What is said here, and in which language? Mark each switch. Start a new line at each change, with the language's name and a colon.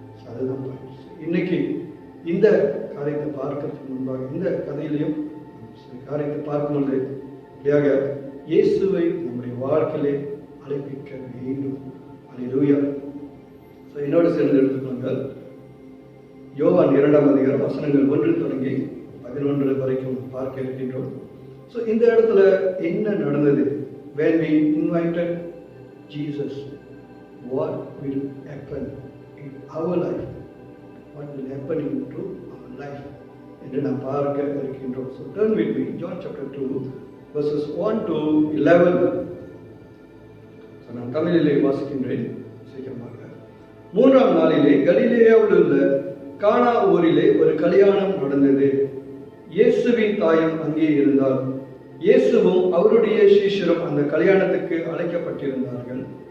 Tamil: அதுதான் இன்னைக்கு இந்த காரியத்தை பார்க்கறதுக்கு முன்பாக இந்த கதையிலையும் காரியத்தை பார்க்கும்போது இப்படியாக இயேசுவை நம்முடைய வாழ்க்கையிலே அழைப்பிக்க வேண்டும். அல்லேலூயா. என்னோடு சேர்ந்து எடுத்துக்கொண்டால் யோவான் 2ஆம் அதிகாரம் வசனங்கள் 1 தொடங்கி 11 வரைக்கும் பார்க்க இருக்கின்றோம். இந்த இடத்துல என்ன நடந்தது?
English: When we invited Jesus, what will happen in our life? What will happen into our life?
Tamil: என்று நாம் பார்க்க இருக்கின்றோம்.
English: Turn with me, John chapter 2, verses 1 to 11.
Tamil: நான் தமிழிலே வாசிக்கின்றேன் சீக்கிரமாக. 3ஆம் நாளிலே கலிலேயாவில் உள்ள கானா ஊரிலே ஒரு கல்யாணம் நடந்தது. இயேசுவின் தாயும் அங்கே இருந்தால். இயேசுவும் அவருடைய சீஷரும் அந்த கல்யாணத்துக்கு அழைக்கப்பட்டிருந்தார்கள்.